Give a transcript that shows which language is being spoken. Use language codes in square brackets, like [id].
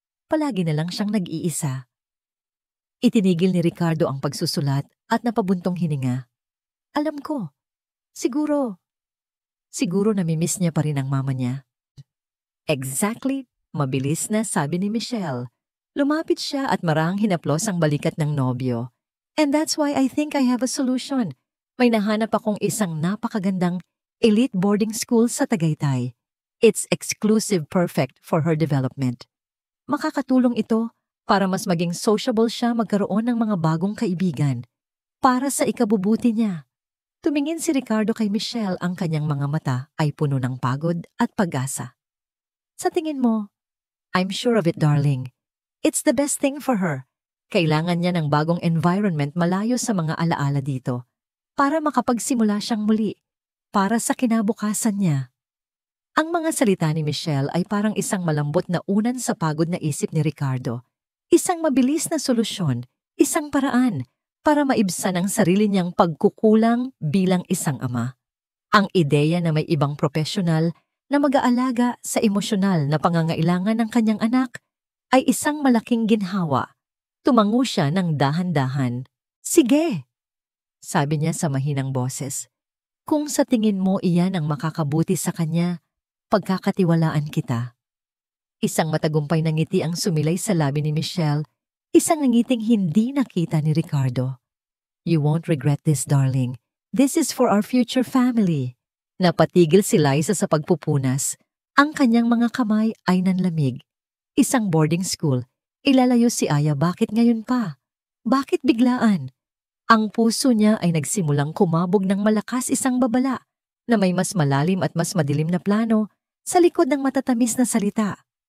[tl] Palagi na lang siyang nag-iisa. Itinigil ni Ricardo ang pagsusulat at napabuntong hininga. Alam ko, siguro namimiss niya pa rin ang mama niya. Exactly, mabilis na sabi ni Michelle. Lumapit siya at marahang hinaplos ang balikat ng nobyo. [en] And that's why I think I have a solution. [tl] May nahanap akong isang napakagandang elite boarding school sa Tagaytay. [en] It's exclusive perfect for her development. [tl] Makakatulong ito para mas maging sociable siya magkaroon ng mga bagong kaibigan. Para sa ikabubuti niya. Tumingin si Ricardo kay Michelle, ang kanyang mga mata ay puno ng pagod at pag-asa. Sa tingin mo, [en] I'm sure of it darling. It's the best thing for her. [tl] Kailangan niya ng bagong environment malayo sa mga alaala dito para makapagsimula siyang muli para sa kinabukasan niya. Ang mga salita ni Michelle ay parang isang malambot na unan sa pagod na isip ni Ricardo. Isang mabilis na solusyon, isang paraan para maibsan ang sarili niyang pagkukulang bilang isang ama. Ang ideya na may ibang profesional na mag-aalaga sa emosyonal na pangangailangan ng kanyang anak ay isang malaking ginhawa. Tumango siya ng dahan-dahan. Sige, sabi niya sa mahinang boses. Kung sa tingin mo iyan ang makakabuti sa kanya, pagkakatiwalaan kita. Isang matagumpay na ngiti ang sumilay sa labi ni Michelle, isang ngiting hindi nakita ni Ricardo. [en] You won't regret this, darling. This is for our future family. [tl] Napatigil si Liza sa pagpupunas. Ang kanyang mga kamay ay nanlamig. Isang boarding school. Ilalayo si Aya, bakit ngayon pa? Bakit biglaan? Ang puso niya ay nagsimulang kumabog ng malakas, isang babala na may mas malalim at mas madilim na plano sa likod ng matatamis na salita.